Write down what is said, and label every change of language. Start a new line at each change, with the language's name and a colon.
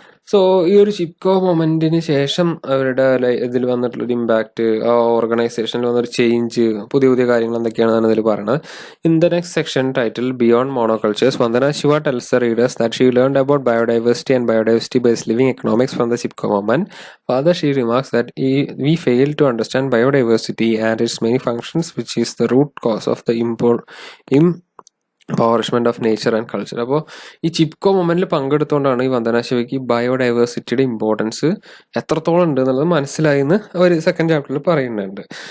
Malayalam: So ഈ ഒരു ചിപ്കോ മൊമെന്റിന് ശേഷം അവരുടെ ഇതിൽ വന്നിട്ടുള്ളൊരു ഇമ്പാക്റ്റ്, ആ ഓർഗനൈസേഷനിൽ വന്നൊരു ചേഞ്ച്, പുതിയ പുതിയ കാര്യങ്ങൾ എന്തൊക്കെയാണെന്നാണ് ഇതിൽ പറയുന്നത്.
English: In the next section title beyond monocultures, Vandana Shiva tells the readers that she learned about biodiversity and biodiversity based living economics from the Chipko movement. Further, she remarks that we fail to understand biodiversity and its many functions, which is the root cause of the empowerment of nature and culture.
Malayalam: അപ്പോൾ ഈ ചിപ്കോ മൊമെന്റിൽ പങ്കെടുത്തുകൊണ്ടാണ് ഈ Vandana ശിവയ്ക്ക് ബയോഡൈവേഴ്സിറ്റിയുടെ importance എത്രത്തോളം ഉണ്ട് എന്നുള്ളത് മനസ്സിലായെന്ന് അവർ second ചാപ്റ്ററിൽ പറയുന്നുണ്ട്.